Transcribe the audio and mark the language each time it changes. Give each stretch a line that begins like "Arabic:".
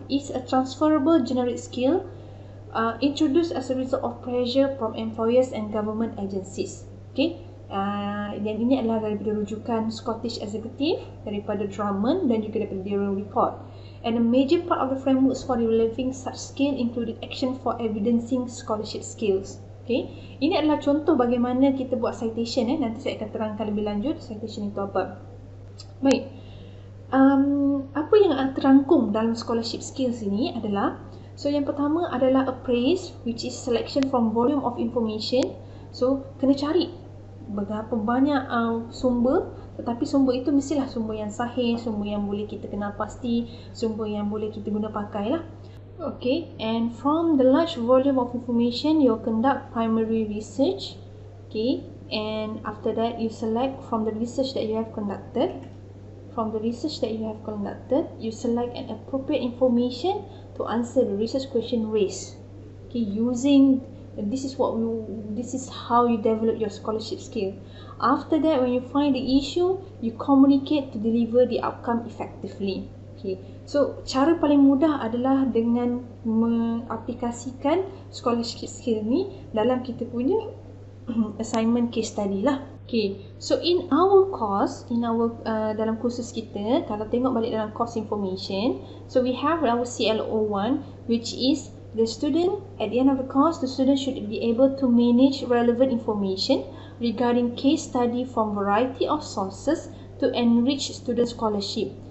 English: It's a transferable generic skill introduced as a result of pressure from employers and government agencies.
Malay: Okay, dan ini adalah daripada rujukan Scottish Executive, daripada Drummond dan juga daripada Dewan Report.
English: And a major part of the frameworks for developing such skill included action for evidencing scholarship skills. Okay.
Malay: Ini adalah contoh bagaimana kita buat citation. Nanti saya akan terangkan lebih lanjut citation itu apa. Baik. Apa yang terangkum dalam scholarship skills ini adalah, so yang pertama adalah appraise,
English: which is selection from volume of information.
Malay: So kena cari berapa banyak sumber, tetapi sumber itu mestilah sumber yang sahih, sumber yang boleh kita kenal pasti, sumber yang boleh kita guna pakai lah.
English: Okay, and from the large volume of information, you conduct primary research. Okay, and after that, you select from the research that you have conducted. From the research that you have conducted, you select an appropriate information to answer the research question raised. Okay, this is how you develop your scholarship skill. After that, when you find the issue, you communicate to deliver the outcome effectively. Okay.
Malay: So, cara paling mudah adalah dengan mengaplikasikan scholarship skill ni dalam kita punya assignment case study lah.
English: Okay. So, in our course,
Malay: dalam kursus kita, kalau tengok balik dalam
English: course information, so we have our CLO1, which is the student, at the end of the course, the student should be able to manage relevant information regarding case study from variety of sources to enrich student scholarship.